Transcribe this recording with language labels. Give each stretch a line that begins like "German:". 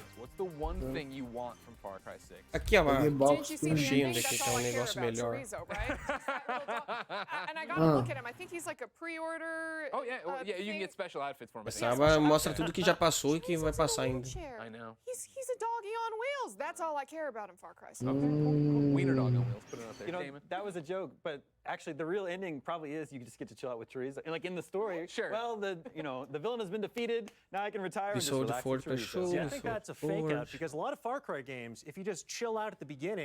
English: What's the one thing you want from Far Cry 6?
Portuguese: Aqui, ó, puxei onde é que tá um negócio melhor.
English: And I gotta look at him. I think he's like a pre-order. Oh yeah, you can get special outfits for him.
Portuguese: Essa mostra tudo que já passou e que vai passar ainda.
English: I know. He's a doggy on wheels. That's all I care about in Far Cry 6. Okay, cool. Wiener dog on wheels. Put it up there. You know, that was a joke, but actually the real ending probably is you just get to chill out with Teresa. And like in the story, well, the villain has been defeated. Now I can retire and just relax with Teresa. Yeah, I think that's a fake out because a lot of Far Cry games, if you just chill out at the beginning,